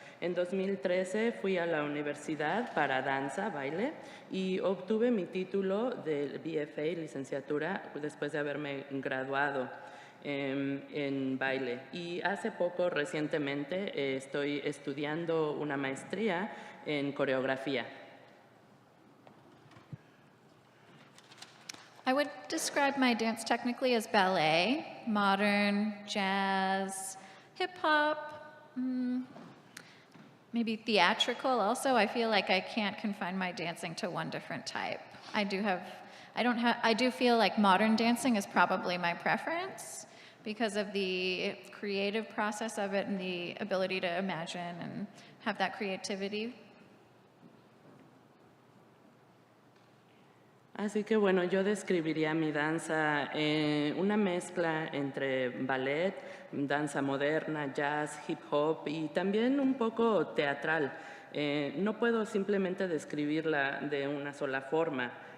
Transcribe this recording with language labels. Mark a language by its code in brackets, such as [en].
[es] En 2013 fui a la universidad para danza, baile, y obtuve mi título de BFA, licenciatura, después de haberme graduado en baile. Y hace poco, recientemente, estoy estudiando una maestría en coreografía. [en] I would describe my dance technically as ballet, modern, jazz, hip hop, maybe theatrical also. I feel like I can't confine my dancing to one different type. I do feel like modern dancing is probably my preference because of the creative process of it and the ability to imagine and have that creativity. [es] Así que bueno, yo describiría mi danza una mezcla entre ballet, danza moderna, jazz, hip hop y también un poco teatral. No puedo simplemente describirla de una sola forma.